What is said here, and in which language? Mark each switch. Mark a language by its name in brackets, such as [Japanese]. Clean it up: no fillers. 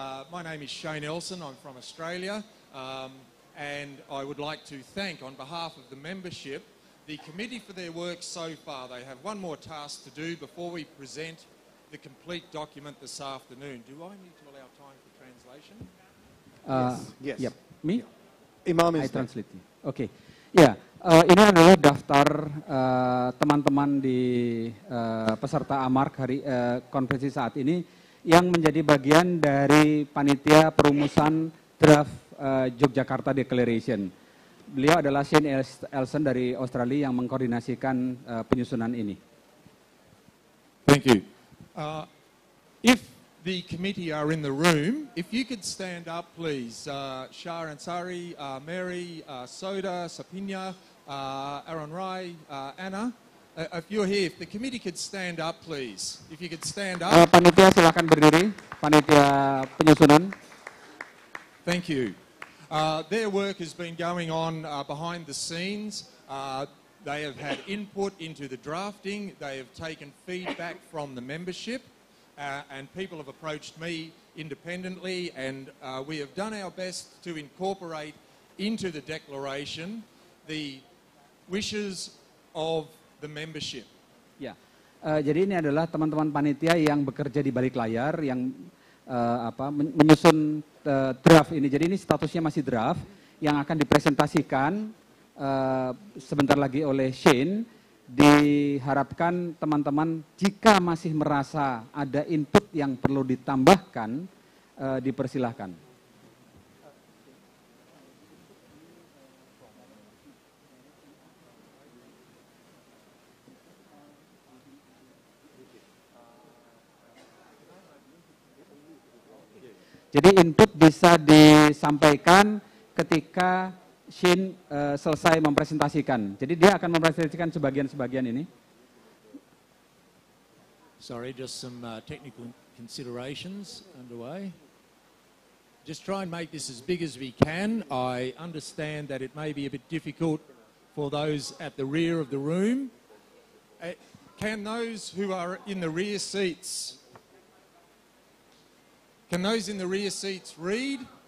[English] My name is Shane Elson. I'm from Australia, and I would like to thank, on behalf of the membership, the committee for their work so far. They have one more task to do before we present the complete document this afternoon. Do I need to allow time for translation? Yes. Yep. Me? Imam I is translate. Oke. [Indonesian] Ya, ini adalah daftar teman-teman di peserta AMARC hari konferensi saat ini yang menjadi bagian dari panitia perumusan draft Yogyakarta Declaration. Beliau adalah Shane Elson dari Australia yang mengkoordinasikan penyusunan ini. [English] Thank you. If the committee are in the room, if you could stand up, please. Shah Ansari, Mary, Soda, Sapinya, Aaron Rai, Anna. If you're here, if the committee could stand up, please. If you could stand up. [Indonesian] Panitia silakan berdiri. Panitia penyusunan. [English] Thank you. Their work has been going on behind the scenes. They have had input into the drafting. They have taken feedback from the membership. And people have approached me independently, and we have done our best to incorporate into the declaration the wishes of the membership. [Indonesian] Ya, jadi ini adalah teman-teman panitia yang bekerja di balik layar, yang menyusun draft ini. Jadi ini statusnya masih draft, yang akan dipresentasikan sebentar lagi oleh Shane. Diharapkan teman-teman jika masih merasa ada input yang perlu ditambahkan, dipersilahkan. Jadi input bisa disampaikan ketika Shane selesai mempresentasikan. Jadi dia akan mempresentasikan sebagian-sebagian ini. [English] Sorry, just some technical considerations underway. Just try and make this as big as we can. I understand that it may be a bit difficult for those at the rear of the room. Can those who are in the rear seats, can those in the rear seats read?